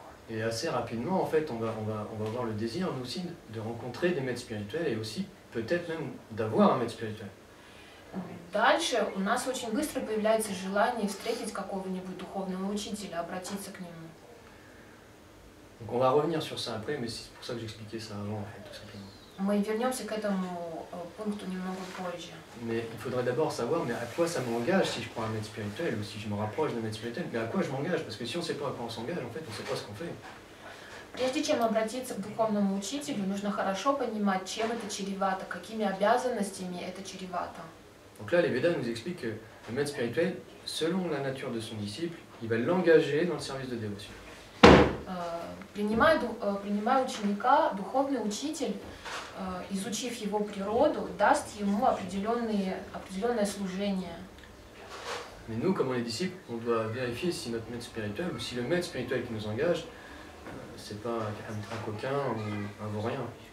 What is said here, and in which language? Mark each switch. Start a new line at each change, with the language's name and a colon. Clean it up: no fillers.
French: Et assez rapidement, en fait, on va avoir le désir, nous aussi, de rencontrer des maîtres spirituels et aussi peut-être même d'avoir un maître spirituel.
Russian: Dальше у нас очень быстро появляется желание встретить какого-нибудь духовного учителя, обратиться к нему.
French: Donc on va revenir sur ça après, mais c'est pour ça que j'expliquais ça avant, en fait, tout simplement.
Russian: Мы вернемся к этому пункту немного позже.
French: Mais il faudrait d'abord savoir mais à quoi ça m'engage si je prends un maître spirituel ou si je me rapproche d'un maître spirituel, mais à quoi je m'engage? Parce que si on ne sait pas à quoi on s'engage, en fait, on ne sait pas ce qu'on fait.
Russian: Прежде чем обратиться к духовному учителю, нужно хорошо понимать, чем это чревато, какими обязанностями это чревато.
French: Donc là, les Védas nous expliquent que le maître spirituel, selon la nature de son disciple, il va l'engager dans le service de dévotion.
Russian: Принимая ученика, духовный учитель, изучив его природу, даст ему определенное служение.
French: Mais nous, comme on est disciples, on doit vérifier si notre maître spirituel ou si le maître spirituel qui nous engage, c'est pas un coquin ou un vaurien.